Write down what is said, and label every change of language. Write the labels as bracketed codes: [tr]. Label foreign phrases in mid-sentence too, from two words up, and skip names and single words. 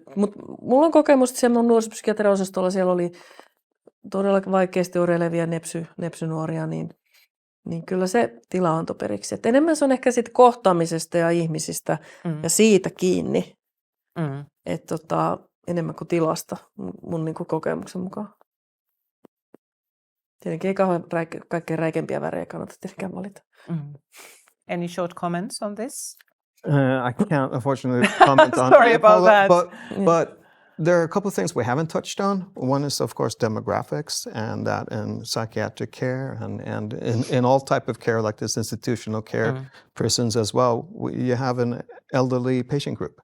[fi] Mutta mulla on kokemus, että siellä nuorisopsykiatrian osastolla siellä oli todella vaikeasti oireilevia nepsynuoria, niin kyllä se tila antoi periksi. Et enemmän se on ehkä siitä kohtaamisesta ja ihmisistä ja siitä kiinni, enemmän kuin tilasta mun niin kuin kokemuksen mukaan. Tietenkin ei kaikkein räikempiä värejä kannata tietenkään valita. [en] Any short comments on this? I can't unfortunately comment on Sorry about that. But there are a couple of things we haven't touched on. One is, of course, demographics, and that in psychiatric care and in all type of care like this institutional care, prisons as well, you have an elderly patient group.